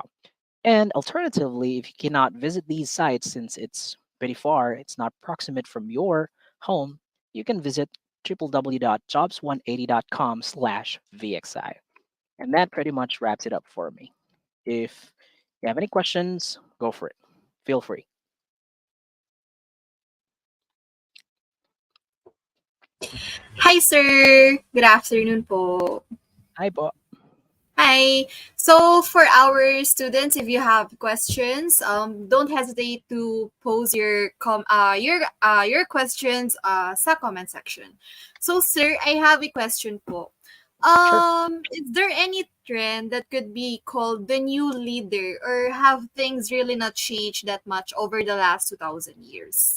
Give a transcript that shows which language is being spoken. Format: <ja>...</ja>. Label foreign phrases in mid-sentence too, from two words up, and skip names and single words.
<en>And alternatively, if you cannot visit these sites since it's pretty far, it's not proximate from your home, you can visit www.jobs180.com/VXI. And that pretty much wraps it up for me. If you have any questions, go for it. Feel free. Hi, sir. Good afternoon po. Hi, Bo. Hi. So for our students, if you have questions, don't hesitate to pose your questions sa comment section. So sir, I have a question po. Sure. Is there any trend that could be called the new leader, or have things really not changed that much over the last 2000 years?</en>